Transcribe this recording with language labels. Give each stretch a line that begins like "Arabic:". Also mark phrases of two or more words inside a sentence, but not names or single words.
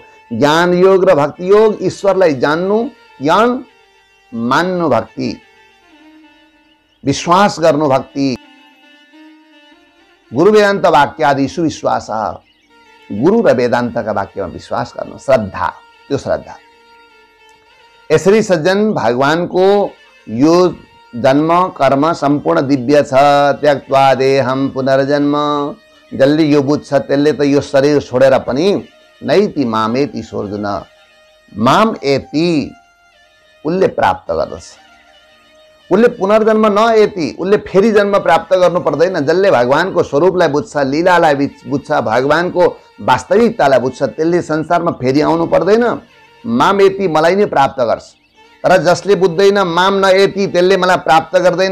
Nepali: ज्ञान योग र भक्ति योग, ईश्वरलाई जान्नु ज्ञान, मान्नु भक्ति, विश्वास गर्नु भक्ति,
Sanskrit: गुरु वेदान्त वाक्यादिषु विश्वास,
Nepali: गुरु र वेदान्तका वाक्यमा विश्वास गर्नु, श्रद्धा, त्यो श्रद्धा। यसरी सज्जन भगवानको यो जन्म कर्म सम्पूर्ण दिव्य छ।
Sanskrit: त्यक्त्वा देहं पुनर्जन्म,
Nepali: जसले यो बुझ्छ त्यसले त यो शरीर छोडेर पनि
Sanskrit: नैति मामेति सोऽर्जुन, माम एति
Nepali: उसले प्राप्त गर्दछ। उसले
Sanskrit: पुनर्जन्म नएति,
Nepali: उसले फेरि जन्म प्राप्त गर्नु पर्दैन। जसले भगवानको स्वरूपलाई बुझ्छ, लीलालाई बुझ्छ, भगवानको वास्तविकतालाई बुझ्छ, त्यसले संसारमा फेरि आउनु पर्दैन।
Sanskrit: माम एति,
Nepali: मलाई नै प्राप्त गर्छ। तर जसले बुझ्दैन
Sanskrit: माम नएति,
Nepali: त्यसले मलाई प्राप्त गर्दैन।